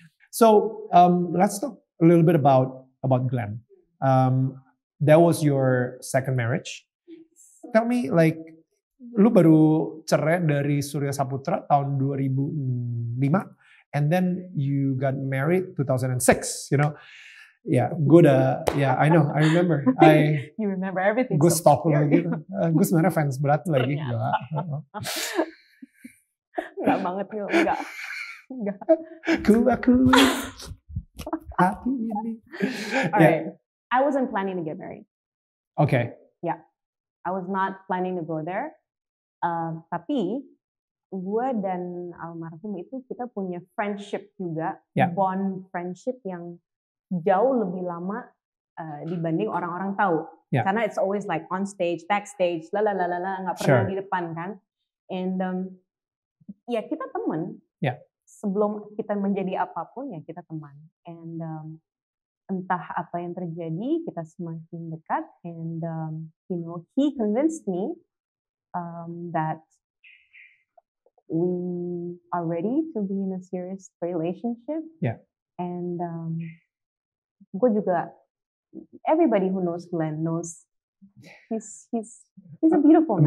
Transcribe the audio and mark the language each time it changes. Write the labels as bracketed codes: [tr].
[en] So let's talk a little bit about Glenn. That was your second marriage. Tell me, like, [id] lu baru cerai dari Surya Saputra tahun 2005. [en] And then you got married 2006, you know. [id] Gue [en] I know, I remember. You remember everything. [id] Gue stalk lo gitu. Gue sebenarnya fans berat lagi. Enggak banget, enggak. Aku hati ini. [en] Alright, I wasn't planning to get married. Okay. Yeah, I was not planning to go there. [id] Tapi gue dan almarhum itu kita punya [en] friendship [id] juga, [en] bond friendship [id] yang jauh lebih lama dibanding orang-orang tahu. Karena [en] it's always like on stage, backstage, [id] nggak pernah di depan kan. [en] And [id] kita teman. Sebelum kita menjadi apapun ya kita teman. [en] And [id] entah apa yang terjadi kita semakin dekat. [en] And you know, he convinced me that we are ready to be in a serious relationship. And [id] gue juga, [en] everybody who knows Glenn knows he's a beautiful man.